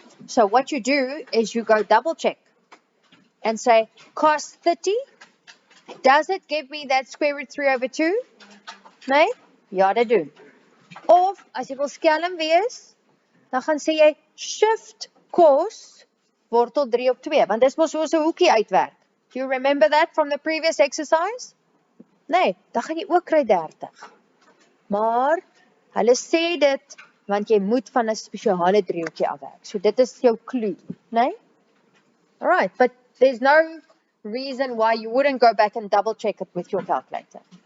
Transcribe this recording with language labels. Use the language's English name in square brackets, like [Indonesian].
[English] So what you do is you go double check and say cos 30, does it give me that square root 3 over 2? [Afrikaans] Nee? Ja, dit doen. Of as jy wil skelm wees, dan gaan sê jy shift cos wortel 3 op 2, want dis mos soos 'n hoekie uitwerk. [English] Do you remember that from the previous exercise? [Afrikaans] Nee, dan gaan jy ook kry 30. Maar hulle sê dit want jy moet van 'n spesiale driehoekie afwerk. So dit is jou clue, nee? [English] Alright, but there's no reason why you wouldn't go back and double check it with your calculator.